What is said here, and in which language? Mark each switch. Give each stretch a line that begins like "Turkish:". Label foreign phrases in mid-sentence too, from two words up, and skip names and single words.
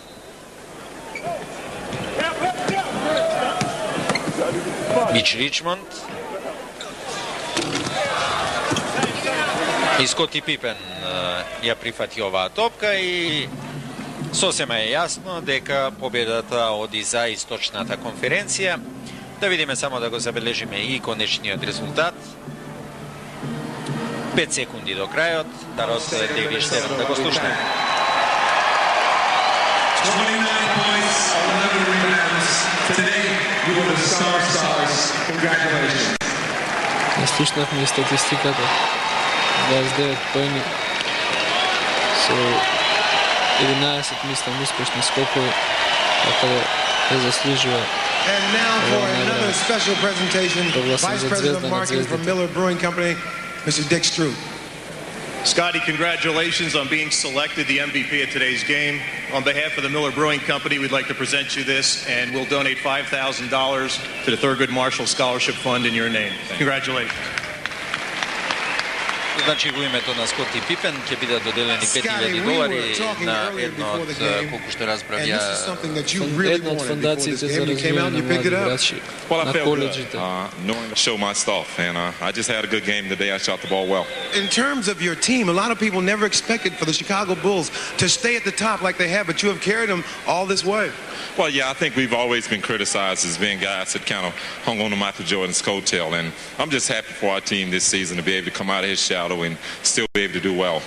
Macedonian: Мич Ричмонд и Скоти Пипен ја прифати оваа топка и сосема е јасно дека победата оди за источната конференција. Да видиме само да го забележиме и конечниот резултат. 5 секунди до крајот, Дарос Девиш Штерн да го слушнеме.
English: 29 points, 11 rebounds. Today, you were the stars. Congratulations.
Macedonian: Слушнавме статистиката. 29 поени со 11 мислам успешни скокови, така да заслужува.
English: And now for another special presentation, Vice President of Marketing from Miller Brewing Company, Mr. Dick Stroop. Scotty, congratulations on being selected the MVP at today's game. On behalf of the Miller Brewing Company, we'd like to present you this, and we'll donate $5,000 to the Thurgood Marshall Scholarship Fund in your name. Congratulations.
Macedonian: Значи во името на Скоти Пипен ќе бидат доделени $5,000 на едно од, колку што разбрав ја, една од фондациите за развој на млади играчи на коледжите.
English: Knowing to show my stuff, and I just had a good game today. I shot the ball well. In terms of your team, a lot of people never expected for the Chicago Bulls to stay at the top like they have, but you have carried them all this way. Well, yeah, I think we've always been criticized as being guys that kind of hung on to Michael Jordan's coattail, and I'm just happy for our team this season to be able to come out of his shadow and still be able to do well.